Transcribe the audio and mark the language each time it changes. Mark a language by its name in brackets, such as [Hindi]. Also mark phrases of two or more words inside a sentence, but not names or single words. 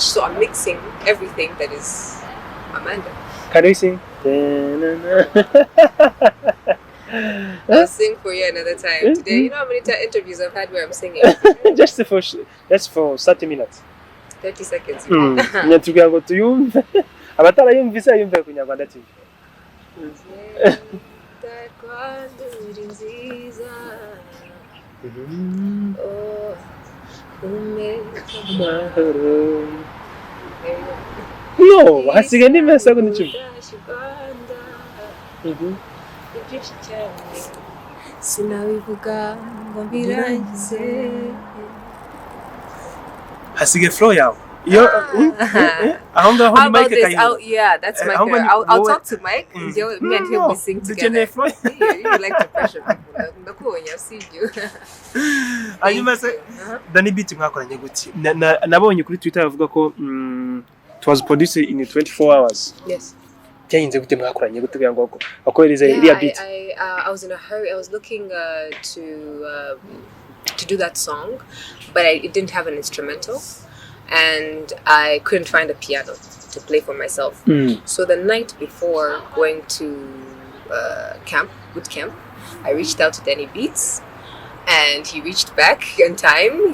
[English] So I'm mixing everything that is Amanda. Can you sing? I'll sing for you another time. Today, you know how many interviews I've had where I'm singing? Just for 30 minutes. 30 seconds. [Kinyarwanda] Nyatugira ngo tuyumve. Abatarayumvise yumve ku Nyarwanda TV. No, hasigaye n'imesa ngo nicyo. Sinabivuga ngo mbirangize. Hasigaye flow yawe aho ngaho [English] How [Kinyarwanda] ni [English] about Mike this? [Kinyarwanda] kayiho [English] Yeah, that's Mike. how many- I'll what- talk to Mike. Me and him will sing [Kinyarwanda] dukeneye [English] together. flow You like to pressure people. Ndakubonye, I've seen you. [Kinyarwanda] hanyuma se Danny Beat mwakoranye gute nabonye kuri Twitter bavuga ko [English] it was produced in 24 hours Yes. [Kinyarwanda] byahinze gute mwakoranye gute kugira ngo akohereze iriya beat [English] I was in a hurry. I was looking to do that song, but it didn't have an instrumental, and I couldn't find a piano to play for myself. So the night before going to boot camp, I reached out to Danny Beats, and he reached back in time.